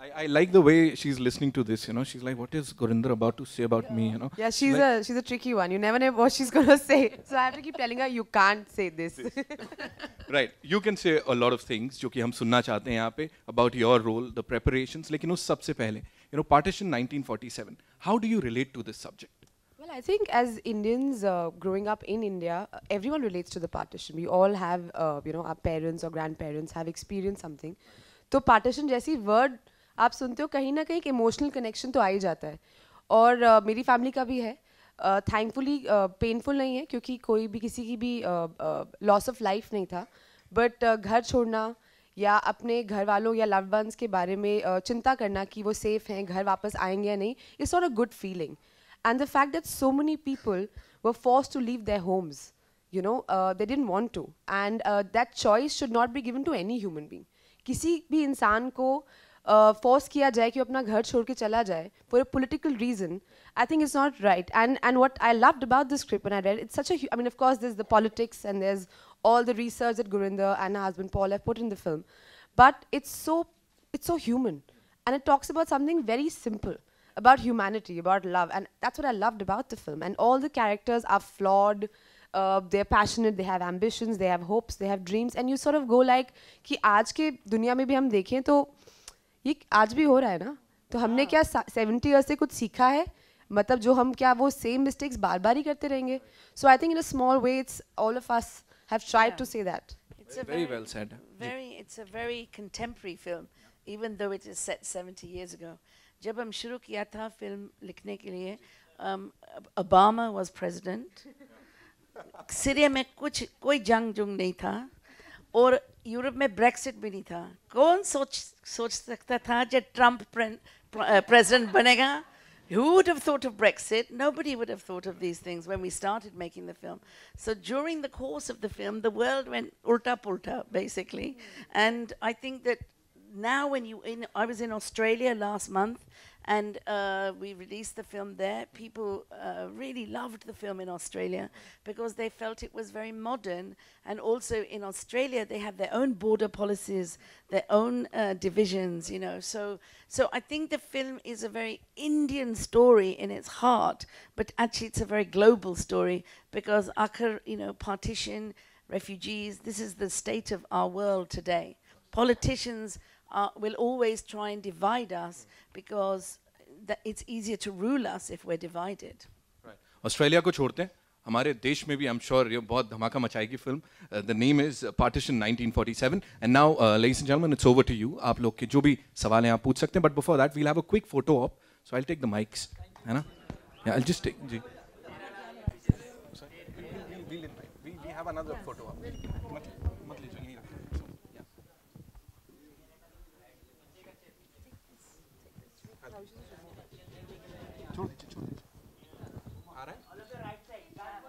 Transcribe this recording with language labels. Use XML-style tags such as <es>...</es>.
<en>I like the way she's listening to this. She's like, what is Gurinder about to say about me? Yeah, she's a tricky one. You never know what she's gonna say. So I have to keep telling her, you can't say this. Right. You can say a lot of things,</en> <hi>जो कि हम सुनना चाहते हैं यहाँ पे,</hi> <en>about your role, the preparations.</en> <hi>लेकिन उस सबसे पहले, Partition 1947.</hi> <en>How do you relate to this subject? Well, I think as Indians growing up in India, everyone relates to the partition. We all have, our parents or grandparents have experienced something.</en> <hi>तो partition जैसी word आप सुनते हो, कहीं ना कहीं एक emotional connection तो आ ही जाता है. और मेरी family का भी है. Thankfully painful नहीं है क्योंकि कोई भी किसी की भी loss of life नहीं था. But घर छोड़ना या अपने घर वालों या loved ones के बारे में चिंता करना कि वो safe हैं, घर वापस आएंगे या नहीं,</hi> <en>it's not a good feeling. And the fact that so many people were forced to leave their homes, they didn't want to. And that choice should not be given to any human being.</en> <hi>किसी भी इंसान को force किया जाए कि अपना घर छोड़ के चला जाए</hi> <en>for a political reason, I think it's not right. And what I loved about this script when I read it, it's such a, of course there's the politics and there's all the research that Gurinder and her husband Paul have put in the film. But it's so human. And it talks about something very simple. about humanity, about love, and that's what I loved about the film. And all the characters are flawed, they're passionate, they have ambitions, they have hopes, they have dreams, and you sort of go like</en> <hi>कि आज के दुनिया में भी हम देखें तो ये आज भी हो रहा है ना, तो हमने क्या 70 years से कुछ सीखा है, मतलब जो हम क्या वो same mistakes बार बार ही करते रहेंगे.</hi> <en>So I think in a small way it's all of us have tried to say that. It's a Very well said. It's a very contemporary film, even though it is set 70 years ago.</en> <hi>जब हम शुरू किया था film लिखने के लिए,</hi> <en>Obama was president.</en> <hi>Syria में कोई जंग नहीं था, और यूरोप में ब्रेक्सिट भी नहीं था. कौन सोच सकता था जब ट्रम्प president बनेगा?</hi> <en>Who would have thought of Brexit? Nobody would have thought of these things when we started making the film. So during the course of the film, the world went ulta basically. And I think that now I was in Australia last month, and we released the film there. People really loved the film in Australia because they felt it was very modern. And also in Australia, they have their own border policies, their own divisions, you know. So I think the film is a very Indian story in its heart, but actually it's a very global story because partition, refugees, this is the state of our world today. Politicians will always try and divide us because it's easier to rule us if we're divided. Right.</en> <hi>Australia को छोड़ते हैं, हमारे देश में भी</hi> <en>I'm sure</en> <hi>ये बहुत धमाका मचाएगी film.</hi> <en>The name is Partition 1947, and now ladies and gentlemen, it's over to you.</en> <hi>आप लोग के जो भी सवाल हैं आप पूछ सकते हैं,</hi> <en>but before that we'll have a quick photo op. So I'll take the mics,</en> <hi>है ना?</hi> <en>Yeah, I'll just take.</en> <hi>Ji.</hi> <en>We have another photo op.</en> <hi>मत लीजिए, यहीं रखिए. छोड़ दीजिए. आ रहा है?</hi>